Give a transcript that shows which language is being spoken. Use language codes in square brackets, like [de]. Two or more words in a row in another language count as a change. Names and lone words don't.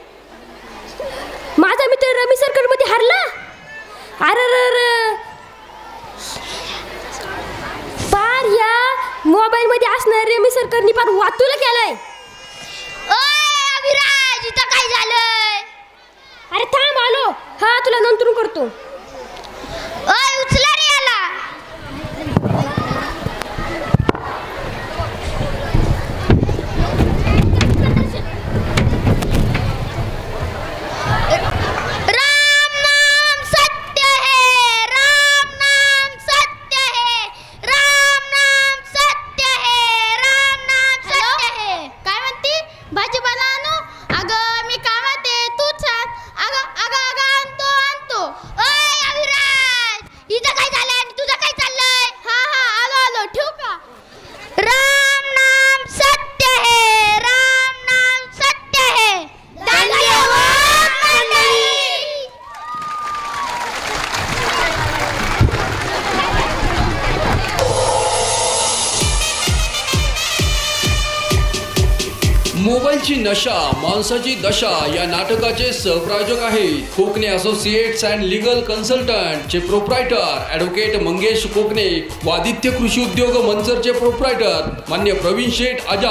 [mr] माझा मित्र रमी सर्कल मध्ये हरला. अरे पार या मोबाईल मध्ये असणार रमी सर्कलनी पार वातुला केलाय. ओय अभिराज, इथं काय झालंय? अरे थांब आलो. हा तुला नंतर करतो. ओय उचला रे याला. [hi] राम नाम सत्य है, राम नाम सत्य है, राम नाम सत्य है, राम नाम सत्य है. [mr] काय म्हणती? भाजीपाला आणू? अगं मी कामात आहे, तू सांग. अगं अगं अगं आणतो. ओय अभिराज, इथं काय झालंय आणि तुझं काय चाललंय? हा आलो ठेवू का? [hi] राम नाम सत्य है, राम नाम सत्य है. [mr] धन्यवाद मंडळी. मोबाईलची नशा माणसाची दशा या नाटकाचे सहप्रायोजक आहेत कोकणे असोसिएट्स अँड लीगल कन्सल्टंट चे प्रोप्रायटर ॲडव्होकेट मंगेश कोकणे व आदित्य कृषी उद्योग मंचरचे प्रोप्रायटर मान्य प्रवीण शेठ आजा.